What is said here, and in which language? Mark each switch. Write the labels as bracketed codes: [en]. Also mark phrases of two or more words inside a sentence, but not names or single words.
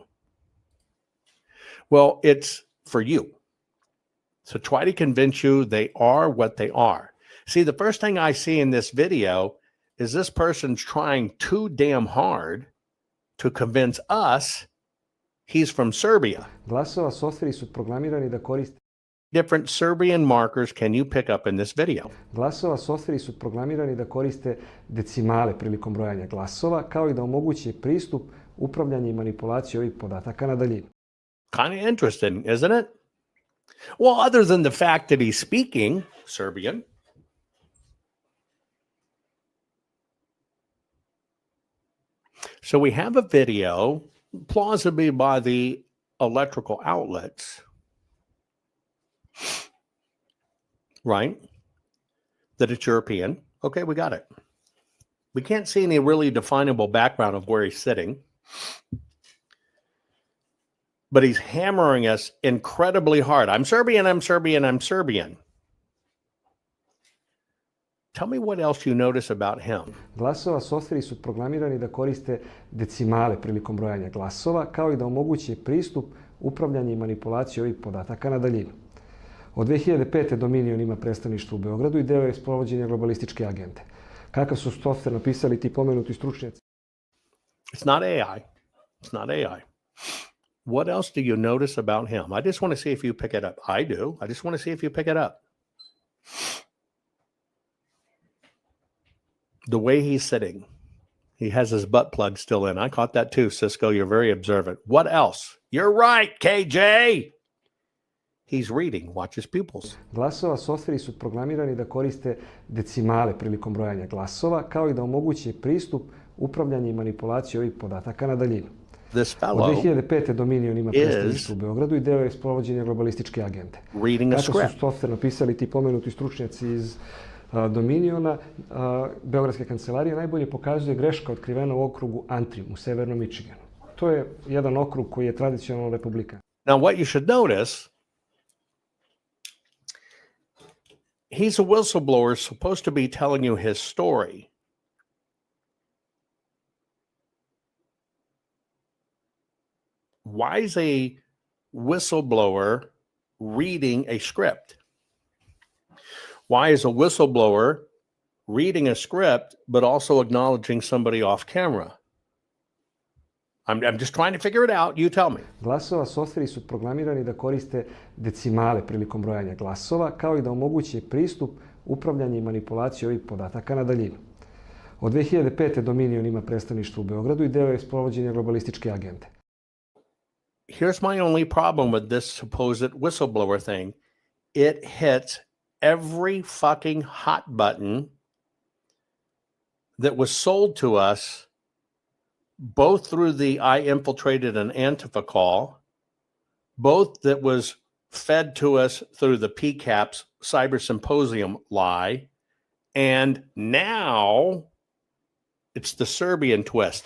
[en] Well, it's for you. So try to convince you they are what they are. See, the first thing I see in this video is this person's trying too damn hard to convince us he's from Serbia. [sr] Glasova softveri su programirani da koriste [en] Different Serbian markers can you pick up in this video? [sr] Glasova softveri su programirani da koriste decimale prilikom brojanja glasova, kao I da omoguće pristup, upravljanje I manipulaciju ovih podataka na daljinu. [en] Kind of interesting, isn't it? Well, other than the fact that he's speaking Serbian. So we have a video, plausibly by the electrical outlets, right? That it's European. Okay, we got it. We can't see any really definable background of where he's sitting. But he's hammering us incredibly hard. I'm Serbian, I'm Serbian, I'm Serbian. Tell me what else you notice about him. [sr] Glasova softveri su programirani da koriste decimale prilikom brojanja glasova, kao I da omoguće pristup, upravljanje I manipulaciju ovih podataka na daljinu. Od 2005. Dominion ima predstavništvo u Beogradu I deo je sprovođenja globalističke agende. Kakav su softver napisali ti pomenuti stručnjaci? [en] It's not AI. It's not AI. What else do you notice about him? I just want to see if you pick it up. I do. I just want to see if you pick it up. The way he's sitting. He has his butt plug still in. I caught that too, Cisco. You're very observant. What else? You're right, KJ. He's reading. Watch his pupils. [sr] Glasova softveri su programirani da koriste decimale prilikom brojanja glasova, kao I da omoguće pristup, upravljanje I manipulaciju ovih podataka na daljinu. [en] This [sr] Od [en] fellow [sr] 2005. Dominion ima predstavništvo u Beogradu I deo je sprovođenja globalističke agende. [en] reading a [sr] Kakav [en] script. [sr] su softver napisali ti pomenuti stručnjaci iz Dominiona, Beogradske kancelarije najbolje pokazuje greška otkrivena u okrugu Antrim u severnom Michiganu. To je jedan okrug koji je tradicionalno republikan. [en] Now, what you should notice, he's a whistleblower supposed to be telling you his story. Why is a whistleblower reading a script? Why is a whistleblower reading a script but also acknowledging somebody off camera? I'm just trying to figure it out. You tell me. [sr] Glasova softveri su programirani da koriste decimale prilikom brojanja glasova, kao I da omoguće pristup, upravljanje I manipulaciju ovih podataka na daljinu. Od 2005. Dominion ima predstavništvo u Beogradu I deo je sprovođenja globalističke agende. [en] Here's my only problem with this supposed whistleblower thing. It hits every fucking hot button that was sold to us, both through the I infiltrated an Antifa call, both that was fed to us through the PCAP's cyber symposium lie, and now it's the Serbian twist.